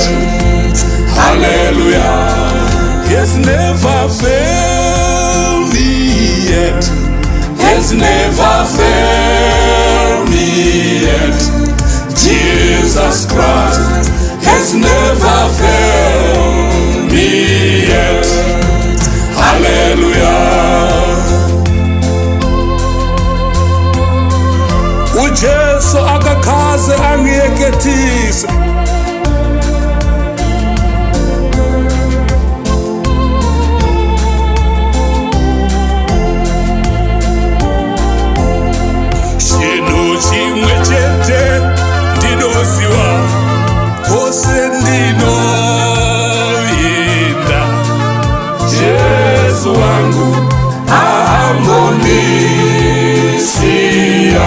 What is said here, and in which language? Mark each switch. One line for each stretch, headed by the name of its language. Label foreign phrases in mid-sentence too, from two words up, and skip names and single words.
English: Hallelujah. He's never failed me yet. He's never failed me yet. Jesus Christ has never failed me yet.
Zulu: Hallelujah. uJesu akakaze angiyekethise.
Shona: Chimwe chete ndinoziwa kose ndinoyenda, Jesu wangu ahambondisiya.